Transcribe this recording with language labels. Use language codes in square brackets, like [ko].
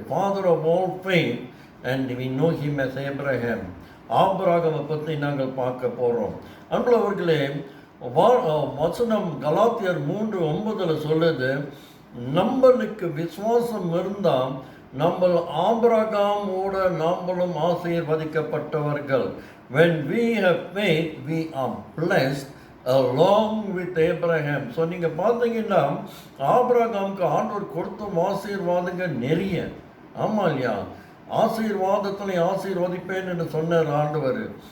[en] Father of all faith, and we know him as Abraham. [ta] ஆபிரகாமை பற்றி நாங்கள் பார்க்க போகிறோம். அன்பர்களே, வசனம் கலாத்தியர் 3:9 சொல்லுது, நம்மளுக்கு விசுவாசம் இருந்தால் நம்ம ஆபிரகாமோட நாமளும் ஆசீர்வதிக்கப்பட்டவர்கள். [en] When we have faith, we are blessed along with Abraham. [ta] So நீங்கள் பார்த்தீங்கன்னா ஆபிரகாமுக்கு ஆண்டவர் கொடுத்த ஆசீர்வாதங்கள் நிறைய. ஆமாம் இல்லையா? ஆசீர்வாதத்தில் ஆசீர்வதிப்பேன் என்று சொன்னார் ஆண்டவர்.